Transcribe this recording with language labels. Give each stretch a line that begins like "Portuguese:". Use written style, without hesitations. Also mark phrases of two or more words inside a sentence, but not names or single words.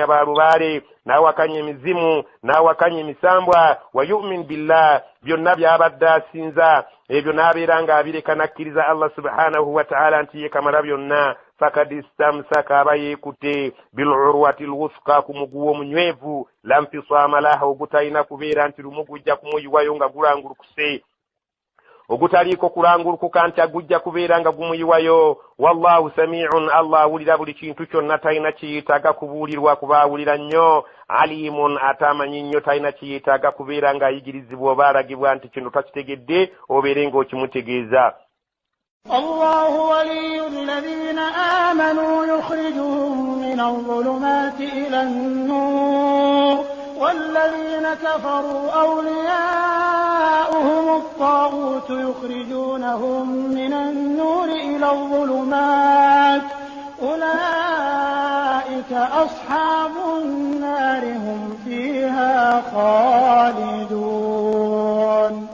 Ganda: baalubaale, n'awakanya emizimu, n'awakanya emisambwa,
Arabic: ويؤمن بالله,
Ganda: byonna by'abadde asinza ebyo n'abeera nga abireka nakkiriza Allah subhanahu wa ta'ala nti ye kamala byonna,
Arabic: فقد استمسك,
Ganda: aba yeekutte
Arabic: بالعروة الوثقى,
Ganda: ku muguwa omunywevu,
Arabic: لا انفصام لها,
Ganda: ogutalina kubeera nti lumu gujja kumuyiwayo nga gulangulukuse, ogutaliiko kulangulukuka nti agujja kubeera nga gumuyiwayo.
Arabic: والله سميع,
Ganda: Allah awulira buli kintu kyonna, talina kiyetaaga kubuulirwa kuba awulira nnyo. Alimun, atamanyi nnyo, talina kiyetaaga kubeera ng'ayigirizibwa oba alagibwa nti kino takitegedde obeere ng'okimutegeeza.
Arabic: الله ولي الذين آمنوا يخرجهم من الظلمات إلى النور والذين كفروا أولياؤهم الطاغوت يخرجونهم من النور إلى الظلمات أولئك أصحاب النار هم فيها خالدون.